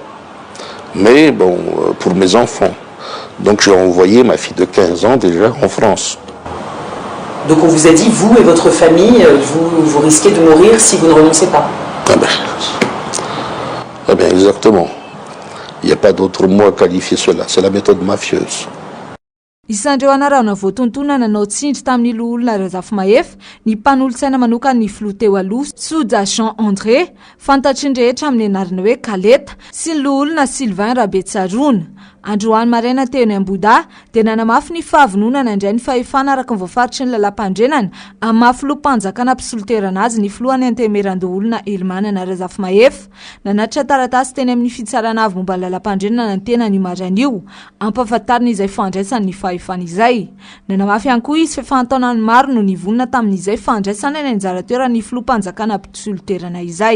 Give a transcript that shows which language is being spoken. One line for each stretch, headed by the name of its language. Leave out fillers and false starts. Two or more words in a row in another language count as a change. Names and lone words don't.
French: Mais bon, pour mes enfants. Donc j'ai envoyé ma fille de 15 ans déjà en France. Donc on vous a dit, vous et votre famille, vous risquez de mourir si vous ne renoncez pas. Ah ben exactement. Il n'y a pas d'autre mot à qualifier cela. C'est la méthode mafieuse.
Malagasy: Isandreo anarana voatontona nanao tsindry tamin'ny loholona Razafy Mahefa ny mpanolotsaina manokana ny filoha teo aloha Soja Jean André fantatry ny rehetra amin'ny anarana hoe Kaleta sy ny loholona Sylvain Rabetsarona androany maraina teo ny Amboda dia nanamafy ny fahavononana indray ny fahefana araka ny voafaritry ny lalam-pandrenana amin'ny maha-filoha-mpanjakana mpisoloterana azy ny filohany antemerandolona Hermanina Razafy Mahefa nanatitra taratasy teny amin'ny fitsarana avy momba lalam-pandrenana ny tena ny marain'io ampahafantarina izay fandraisany ny fahefana izay nanamafy ihany koa izy fifantaonany maro no nivonina tamin'izay fandraisana ny anjara-toerany filoha-mpanjakana mpisoloterana izay.